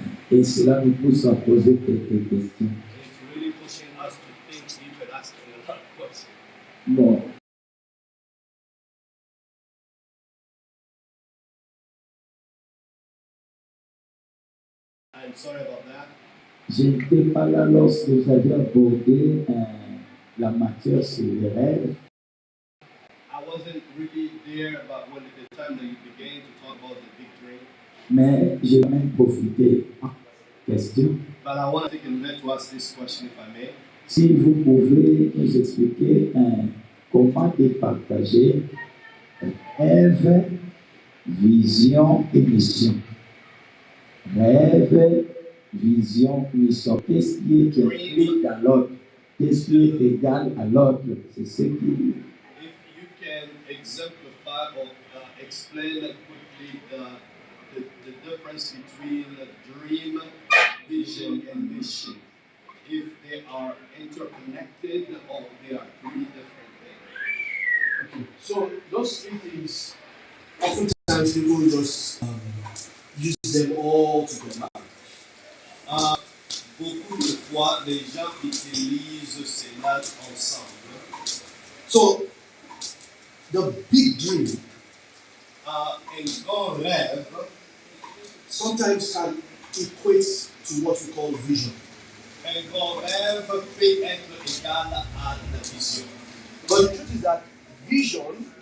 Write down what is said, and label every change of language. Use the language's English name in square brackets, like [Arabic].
[French] et cela nous pousse à poser quelques questions. [English] It's really pushing us to think deep and asking a lot of questions. [French] Bon. [English] I'm sorry about that. [French] Je n'étais pas là lorsque vous avez abordé la matière sur les rêves. [English] I wasn't really there, but when the time that you began to talk about the big dream. [French] Mais j'ai même profité. Question. [English] But I want to take a minute to ask this question, if I may. [French] Si vous pouvez nous expliquer comment départager rêve, vision et mission. Rêve, vision, mission. Qu'est-ce qui est impliqué dans l'autre? Qu'est-ce qui est égal à l'autre? C'est ce qui... [English] If you can exemplify or explain quickly the difference between dream, vision, and mission. If they are interconnected or they are three different things. Okay. So those three things, oftentimes people just use them all together. [French] Beaucoup de fois, les gens utilisent cela ensemble. [English] So the big dream [French] Un grand rêve [English] sometimes can equate to what we call vision. [French] Un grand rêve peut être égal à la vision. [English] But the truth is that vision